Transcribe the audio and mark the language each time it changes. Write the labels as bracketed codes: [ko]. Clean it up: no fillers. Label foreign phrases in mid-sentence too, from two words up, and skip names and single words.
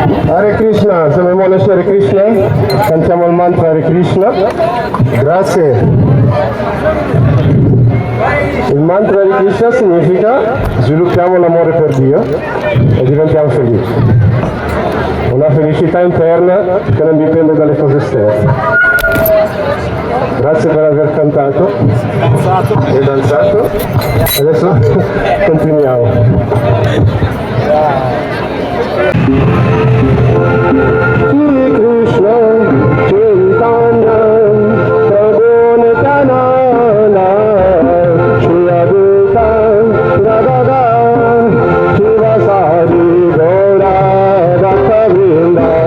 [it] Hare Krishna, se memoria Hare Krishna, cantiamo il mantra Hare Krishna. Grazie. Il mantra Hare Krishna significa sviluppiamo l'amore per Dio e diventiamo felici. Una felicità interna che non dipende dalle cose esterne. Grazie per aver cantato e danzato. Adesso continuiamo. Shri Krishna Chaitanya Prabhu Nityananda Shri Advaita Gadadhara Shivasari Gaura Bhaktavrinda